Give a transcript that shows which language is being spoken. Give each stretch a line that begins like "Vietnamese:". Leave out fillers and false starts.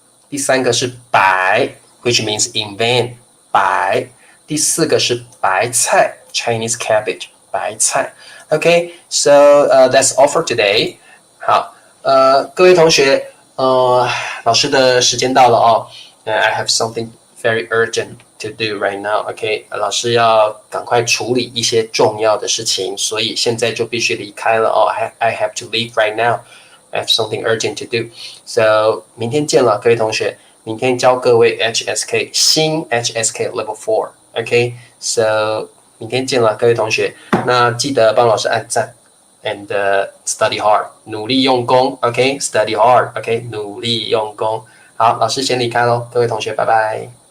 Chinese: 第三个是白 ，
English: which means invent
Chinese: 白。第四个是白菜 ，Chinese cabbage 白菜。
English: OK，so that's all for today。
Chinese: 好，各位同学，老师的时间到了
English: I have something very urgent to do right now。
Chinese: OK， 老师要赶快处理一些重要的事情，所以现在就必须离开了
English: I have to leave right now。I have something urgent to do.
Chinese: So 明天见了，各位同学。明天教各位 HSK 新 HSK Level 4。 OK，so 明天见了，各位同学。那记得帮老师按赞
English: and study hard，
Chinese: 努力用功。 OK，
English: study hard。
Chinese: OK，努力用功。好，老师先离开喽，各位同学，拜拜。